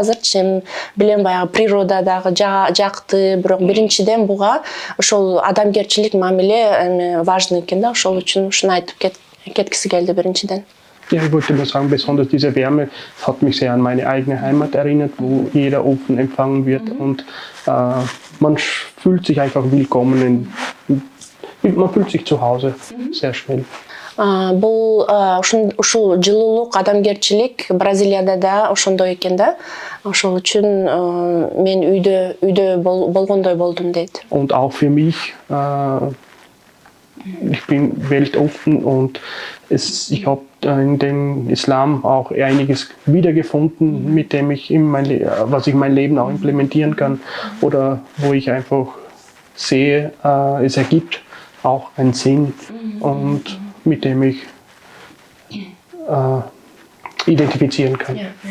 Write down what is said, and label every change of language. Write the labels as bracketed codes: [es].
[ky] Азырчы эми билем баягы природа дагы жакты, бирок биринчиден буга ошол адамгерчилик мамиле эми важный экен да. Ошол үчүн ушуну айтып кеткиси келди биринчиден. [de] Ja, ich wollte nur sagen, besonders diese Wärme hat mich sehr an meine eigene Heimat erinnert, wo jeder offen empfangen wird und man fühlt sich einfach willkommen, man fühlt sich zu Hause sehr schnell. [ky] Бул ушул жылуулук, адамгерчилик Бразилияда да ошондой экен да. Ошол үчүн мен үйдө болгондой болдум дейт. [de] Und auch für mich, ich bin weltoffen und ich habe in dem Islam auch einiges wiedergefunden, mit dem ich was ich mein Leben auch implementieren kann oder wo ich einfach sehe, es ergibt auch einen Sinn und mit dem ich identifizieren kann.